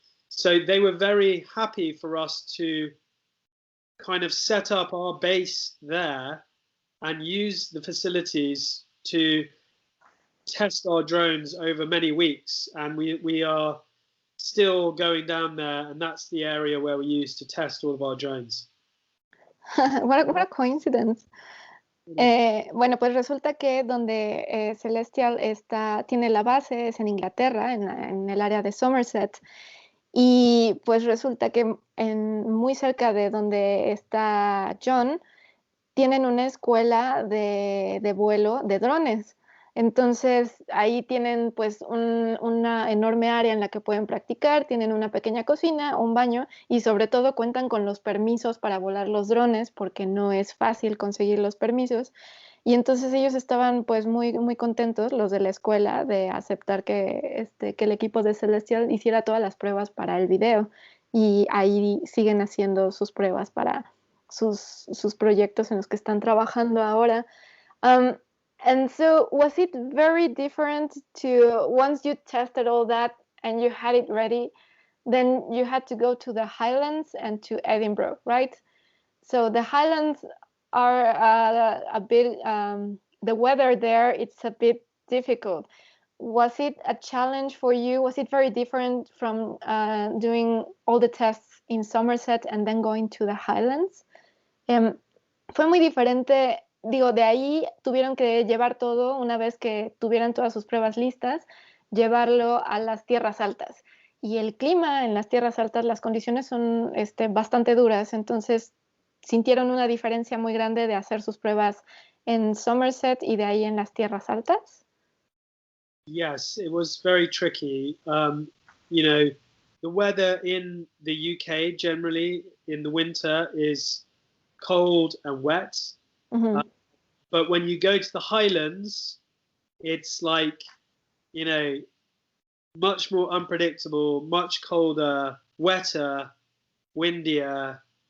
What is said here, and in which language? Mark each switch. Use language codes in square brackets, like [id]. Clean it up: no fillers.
[en] So they were very happy for us to kind of set up our base there and use the facilities to test our drones over many weeks, and we are still going down there, and that's the area where we use to test all of our drones. What a coincidence. [es] Bueno, pues resulta que donde Celestial tiene la base es en Inglaterra, en el área de Somerset, y pues resulta que muy cerca de donde está John, tienen una escuela de vuelo de drones. Entonces ahí tienen pues una enorme área en la que pueden practicar, tienen una pequeña cocina, un baño y sobre todo cuentan con los permisos para volar los drones porque no es fácil conseguir los permisos. Y entonces ellos estaban pues muy, muy contentos, los de la escuela, de aceptar que el equipo de Celestial hiciera todas las pruebas para el video. Y ahí siguen haciendo sus pruebas para sus proyectos en los que están trabajando ahora. [en] And so was it very different to, once you tested all that and you had it ready, then you had to go to the Highlands and to Edinburgh, right? So the Highlands are a bit, the weather there, it's a bit difficult. Was it a challenge for you? Was it very different from doing all the tests in Somerset and then going to the Highlands? [es] Fue muy diferente. Digo, de ahí tuvieron que llevar todo, una vez que tuvieran todas sus pruebas listas, llevarlo a las tierras altas. Y el clima en las tierras altas, las condiciones son bastante duras, entonces sintieron una diferencia muy grande de hacer sus pruebas en Somerset y de ahí en las tierras altas. [en] Yes, it was very tricky. The weather in the UK generally in the winter is cold and wet. But when you go to the Highlands, it's like, much more unpredictable, much colder, wetter, windier.